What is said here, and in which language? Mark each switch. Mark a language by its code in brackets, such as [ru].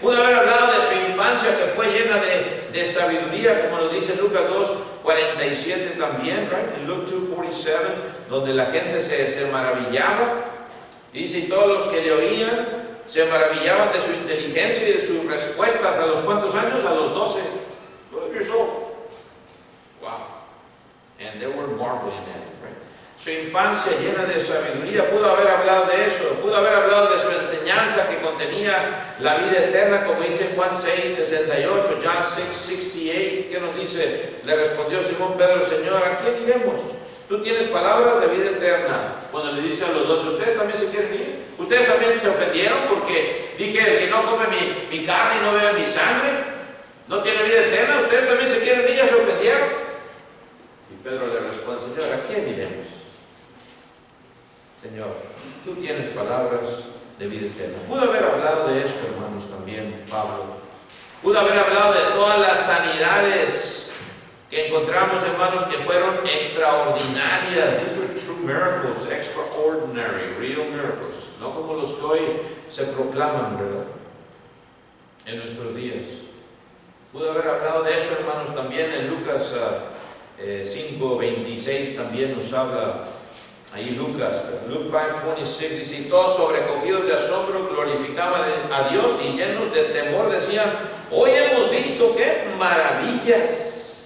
[es] Pudo haber hablado de su infancia, que fue llena de sabiduría, como nos dice Lucas 2:47 también, [en] right? [es] En Luke 2:47, donde la gente se maravillaba. Dice, y todos los que le oían se maravillaban de su inteligencia y de sus respuestas. ¿A los cuántos años? A los 12 [en] years old. Wow. And they were marveling at him, right? [es] Su infancia llena de sabiduría, pudo haber hablado de eso, pudo haber hablado de su enseñanza que contenía la vida eterna, como dice Juan 6:68, John 6:68. ¿Qué nos dice? Le respondió Simón Pedro: Señor, ¿a quién iremos? Tú tienes palabras de vida eterna. Cuando le dice a los 12, ¿ustedes también se quieren ir? ¿Ustedes también se ofendieron porque dije, el que no come mi carne y no bebe mi sangre no tiene vida eterna? ¿Ustedes también se quieren ir? ¿Ya se ofendieron? Y Pedro le responde: Señor, ¿a quién iremos? Señor, tú tienes palabras de vida eterna. Pudo haber hablado de esto, hermanos, también Pablo. Pudo haber hablado de todas las sanidades que encontramos, hermanos, que fueron extraordinarias. [en] These were true miracles, extraordinary, real miracles. [es] No como los que hoy se proclaman, ¿verdad? En nuestros días. Pudo haber hablado de eso, hermanos, también en Lucas 5:26 también nos habla. Ahí Luke 5:26 dice: todos sobrecogidos de asombro glorificaban a Dios y llenos de temor decían: hoy hemos visto qué maravillas.